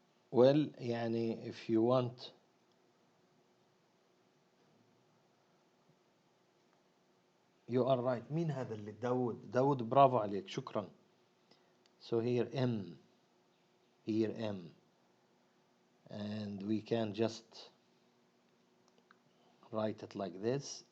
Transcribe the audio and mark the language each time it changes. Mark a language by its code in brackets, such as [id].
[en] Well, يعني if you want, you are right. [ar] مين هذا اللي داود برافو عليك, شكرا. [en] So here M, here M, and we can just write it like this.